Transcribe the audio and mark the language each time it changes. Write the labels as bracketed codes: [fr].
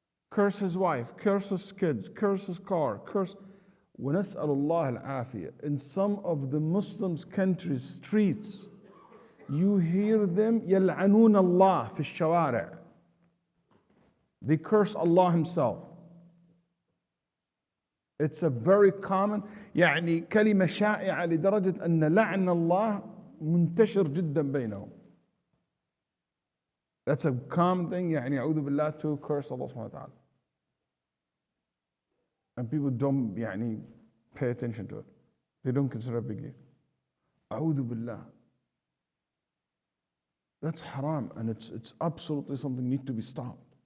[en] Curse his wife, curse his kids, curse his car, curse. [ar] وَنَسْأَلُ اللَّهَ الْعَافِيَةِ. [en] In some of the Muslims' countries' streets, you hear them [ar] يَلْعَنُونَ اللَّهِ فِي الشَّوَارِعِ. [en] They curse Allah Himself. It's a very common, [ar] كلمة شائعة لدرجة أن لعن الله منتشر جدا بينهم. [en] That's a common thing, [ar] أعوذ بالله, [en] to curse Allah subhanahu wa ta'ala. And people don't pay attention to it. They don't consider it a big deal. [ar] أعوذ بالله. [en] That's haram, and it's absolutely something need to be stopped.